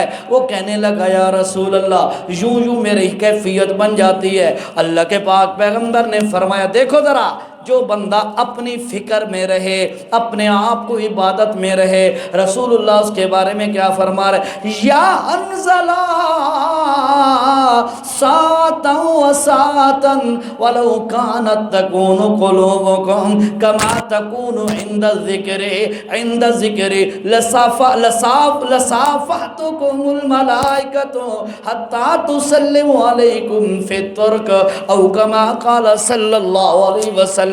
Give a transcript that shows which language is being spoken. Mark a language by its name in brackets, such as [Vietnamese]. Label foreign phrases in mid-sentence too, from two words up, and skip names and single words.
[Urdu] وہ کہنے لگا [Arabic] یا رسول اللہ [Urdu] یوں میری کیفیت بن جاتی ہے۔ اللہ کے پاک پیغمبر نے فرمایا دیکھو ذرا، جو بندہ اپنی فکر میں رہے، اپنے آپ کو عبادت میں رہے، رسول اللہ اس کے بارے میں کیا فرما رہے؟ [Arabic] یا حنظلہ ساعتا و ساعتا ولو کانت تکون قلوبکم کما تکون عند الذکر لصافحتکم الملائکۃ حتی تسلم علیکم فی الترک او کما قال صلی اللہ علیہ وسلم۔